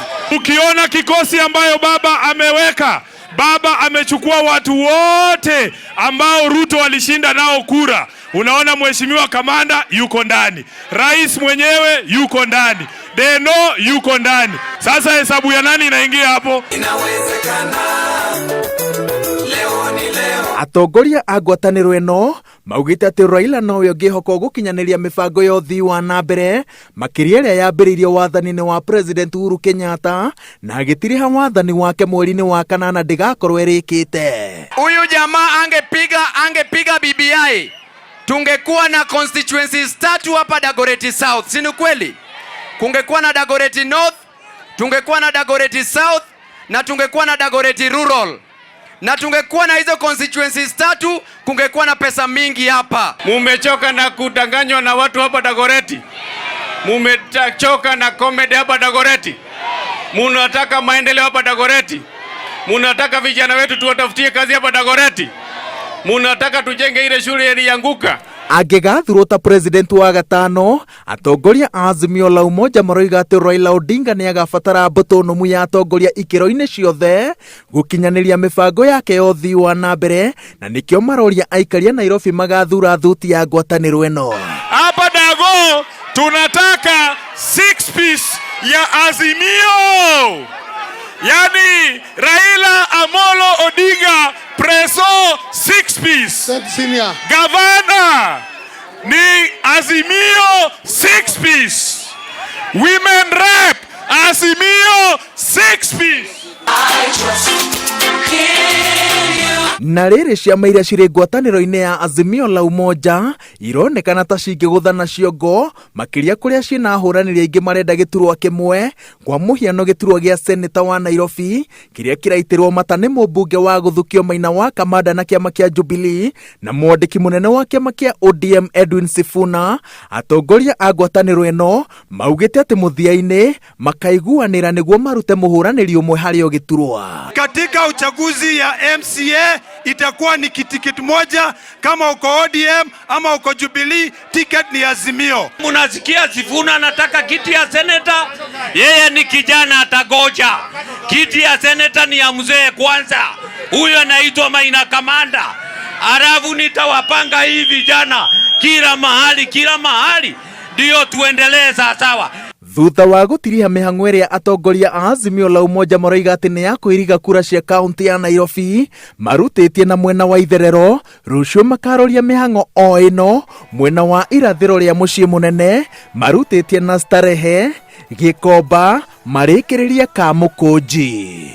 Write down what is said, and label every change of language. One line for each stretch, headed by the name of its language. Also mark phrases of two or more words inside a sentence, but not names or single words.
Swahili: Ukiona kikosi ambayo baba ameweka, baba amechukua watu wote ambao Ruto alishinda nao kura. Unaona mheshimiwa kamanda yuko ndani, rais mwenyewe yuko ndani, Deno yuko ndani. Sasa hesabu ya nani inaingia hapo? Inawezekana. Leo ni leo.
Kikuyu: Atongoria a ngwataniro eno maugite ati Raila noyo ngihoko gukinyaniria mibango ya uthii wa na mbere makiria ria yambiriirio wathani-ini wa President Uhuru Kenyatta na agitiriha wathani wake mweri-ini wa kanana ndigakorwo erikite.
Swahili: Huyu jamaa angepiga BBI, tungekuwa na constituencies 3 hapa Dagoretti South, si ni kweli? Kungekuwa na Dagoretti North, tungekuwa na Dagoretti South na tungekuwa na Dagoretti Rural. Na tungekuwa na hizo constituencies 3, kungekuwa na pesa mingi hapa. Mumechoka na kudanganywa na watu hapa Dagoretti? Mumechoka na comedy hapa Dagoretti? Munataka maendeleo hapa Dagoretti? Munataka vijana wetu tuwatafutie kazi hapa Dagoretti? Munataka tujenge ile shule ilianguka?
Kikuyu: Angigathurwo ta president wa gatano, atongoria Azimio la Umoja maroiga ati Raila Odinga ni agabatara mbutonomu ya atongoria ikiro-ini ciothe gukinyaniria mibango yake ya uthii wa na mbere, na nikio maroria aikaria Nairobi magathura thuti ya ngwataniro eno.
Swahili: Hapa Dago tunataka 6 piece ya Azimio, yani Raila Amolo Odinga Preso 6 piece. Gavana ni Azimio 6 piece.
English: Women rep Azimio 6 piece.
Kikuyu: Na riri ciama iria ciri ngwataniro-ini ya Azimio la Umoja ironekana ta cingiguthana ciongo makiria kuria ciina ahuraniria ingi marenda giturwa kimwe, kwa muhiano giturwa gia seneta wa Nairobi kiria kiraitirwo mata ni mubunge wa guthukio Maina wa Kamanda na kiama kia Jubilee na mwandiki munene wa kiama kia ODM Edwin Sifuna. Atongoria a ngwataniro eno maugite ati muthia-ini makaiguanira niguo marute muhuraniri umwe hario giturwa.
Swahili: Katika uchaguzi ya MCA itakuwa ni tiketi moja, kama uko ODM ama uko Jubilee ticket ni Azimio. Munasikia Sifuna anataka kiti ya seneta, yeye ni kijana atagoja. Kiti ya seneta ni ya mzee kwanza, huyo anaitwa Maina Kamanda. Arafu nitawapanga hii vijana kila mahali ndio tuendelee sawa.
Kikuyu: Thutha wa gutiriha mihang'o iria atongoria a Azimio la Umoja maroiga ati ni ya kwiriga kura cia kaunti ya Nairobi marutitie na mwena wa itherero, rucio makaroria mihang'o o ino mwena wa irathiro ria mucii munene marutitie na Starehe, Gikomba, marikiriria Kamukunji.